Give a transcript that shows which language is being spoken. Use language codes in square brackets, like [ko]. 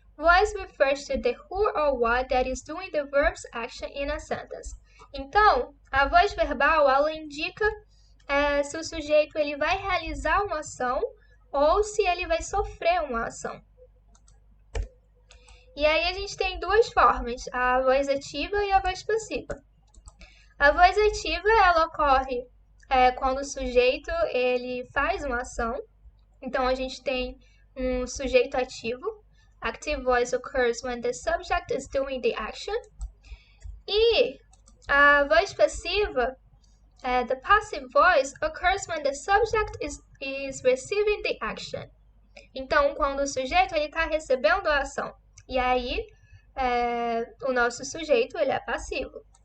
[en] Voice refers to the who or what that is doing the verb's action in a sentence. [pt] Então, a voz verbal, ela indica se o sujeito ele vai realizar uma ação ou se ele vai sofrer uma ação. E aí a gente tem duas formas, a voz ativa e a voz passiva. A voz ativa, ela ocorre quando o sujeito ele faz uma ação. Então, a gente tem um sujeito ativo. [en] Active voice occurs when the subject is doing the action. [pt] E a voz passiva, [en] the passive voice, occurs when the subject is receiving the action. [pt] Então, quando o sujeito está recebendo a ação. E aí, o nosso sujeito ele é passivo.